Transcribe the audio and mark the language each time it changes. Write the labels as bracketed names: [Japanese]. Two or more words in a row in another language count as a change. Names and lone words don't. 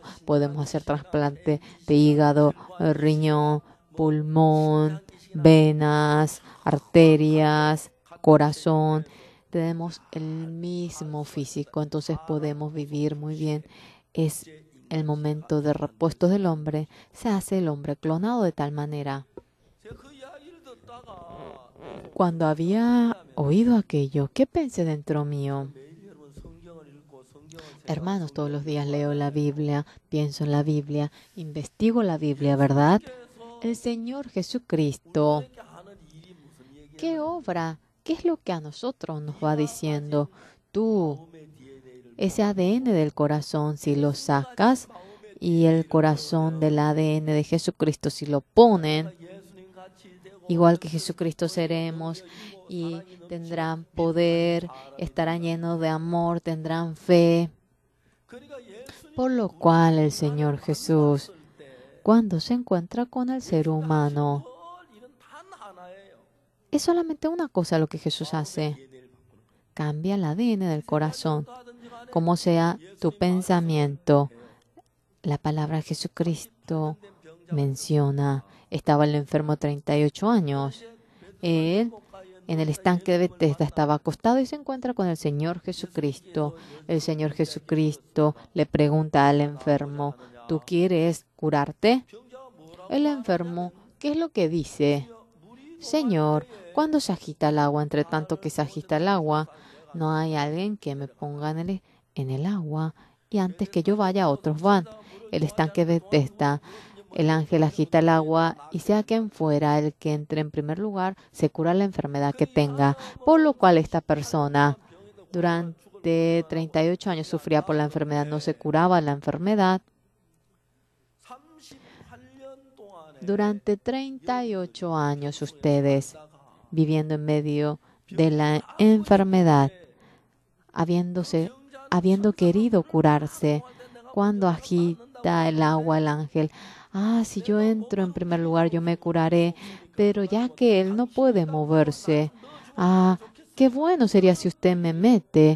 [Spanish] Podemos hacer trasplante de hígado, riñón, pulmón, venas, arterias, corazón. Tenemos el mismo físico, entonces podemos vivir muy bien. Es el momento de repuesto del hombre. Se hace el hombre clonado de tal manera. [Korean] 제가 그 이야기를 듣다가 [Spanish] Cuando había oído aquello, ¿qué pensé dentro mío? [Korean] 매일 여러분 성경을 읽고 성경을 [Spanish] Hermanos, todos los días leo la Biblia, pienso en la Biblia, investigo la Biblia, ¿verdad? El Señor Jesucristo, [Korean] 우리에게 하는 일이 무슨 얘기예요? [Spanish] ¿qué obra? ¿Qué es lo que a nosotros nos va diciendo? Tú, [Korean] 마음의 DNA를 [Spanish] ese ADN del corazón, si lo sacas y el corazón del ADN de Jesucristo, si lo ponen, [Korean] 예수님 같이 되고 [Spanish] igual que Jesucristo seremos y tendrán poder, estarán llenos de amor, tendrán fe. [Korean] 그러니까 예수님 [Spanish] Por lo cual el Señor Jesús, [Korean] 때 [Spanish] cuando se encuentra con el ser humano, [Korean] 그 일은 단 하나예요. [Spanish] es solamente una cosa lo que Jesús hace. [Korean] DNA를 바꾸는 거. [Spanish] Cambia el ADN del corazón. [Korean] 하든지 간에 [Spanish] Como sea tu pensamiento, la palabra Jesucristo menciona, estaba el enfermo 38 años. Él en el estanque de Betesda estaba acostado y se encuentra con el Señor Jesucristo. El Señor Jesucristo le pregunta al enfermo, ¿tú quieres curarte? [Korean] 병자가 뭐라고 [Spanish] El enfermo, ¿qué es lo que dice? [Korean] 물이 [Spanish] Señor, ¿cuándo se agita el agua? Entre tanto que se agita el agua, no hay alguien que me ponga en el agua y antes que yo vaya otros van. El estanque de Betesda, el ángel agita el agua y sea quien fuera el que entre en primer lugar, se cura la enfermedad que tenga. Por lo cual esta persona durante 38 años sufría por la enfermedad, no se curaba la enfermedad. [Korean] 38년 동안에 [Spanish] Durante 38 años ustedes viviendo en medio de la enfermedad, habiendo querido curarse, cuando agita el agua el ángel, si yo entro en primer lugar yo me curaré, pero ya que él no puede moverse, qué bueno sería si usted me mete.